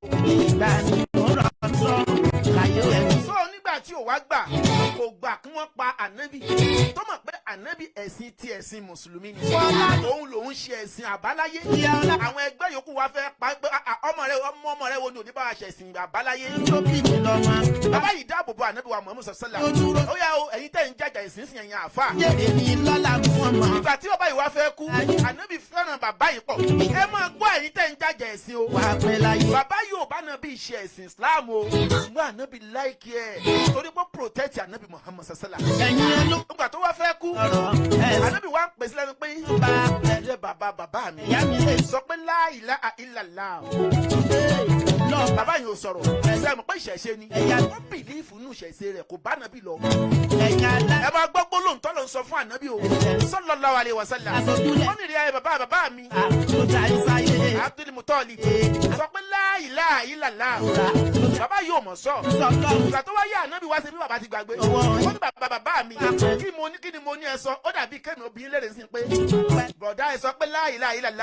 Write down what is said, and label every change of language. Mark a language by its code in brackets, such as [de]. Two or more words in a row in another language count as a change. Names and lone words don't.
[yo] sọ nígbà tí ò wá gbà kò gbà kí wọ́n pa ànábì. tó mọ̀ pé ànábì ẹ̀sìn ti ẹ̀sìn mùsùlùmí ni. òun lòun ṣe ẹ̀sìn àbáláyé. àwọn ẹgbẹ́ yòókù wá fẹ́ pa pé ọmọ rẹ wo ni òní bá wa ṣe ẹ̀sìn àbáláyé. bàbá yìí dáàbò bo ànábì wa Muhammad [ar] صلى الله عليه وسلم. [yo] ó yá o ẹ̀yin tẹ̀ ń jàjà ẹ̀sìn sí ẹ̀yin àfà. ìgbà tí bàbá yìí wá fẹ́ kú ànábì fẹ́ràn bàbá yìí pọ̀. ẹ máa gbọ́ ẹ̀yin tẹ̀ ń jàjà ẹ̀sìn o. bàbá yìí ò bá nàbí ṣe ẹ̀sìn Islam o. ṣùgbọ́n ànábì láìkí ẹ̀ torí pé protect ànábì Muhammad [ar] صلى الله عليه وسلم. [yo] ìgbà tó wá fẹ́ kú ànábì wá ń pèsè lẹ́nu pé ẹ bàbá mi sọ pé [ar] لا إله إلا الله. [yo] bàbá yìí ò sọ̀rọ̀ ẹ̀sẹ̀ mọ̀ pé ìṣẹ̀ṣe ni ó bìlífù nù ìṣẹ̀ṣe rẹ̀ kò bá nàbì lọ. ẹ máa gbọ́ gbólóhùn tó lọ sọ fún ànábì o [ar] صلى الله عليه وسلم. [yo] wọ́n nìrí ayé bàbá mi Abdul Muttalib sọ pé [ar] لا إله إلا الله. [yo] bàbá yìí ò mọ̀ sọ. ìgbà tó wáyé ànábì wá sí bí bàbá ti gbàgbé. wọ́n ní bàbá mi kí ni mo ní ẹ sọ ó dàbí kẹ́mi obìnrin lérè sí pé bọ̀dá ẹ sọ pé [ar] لا إله إلا الله.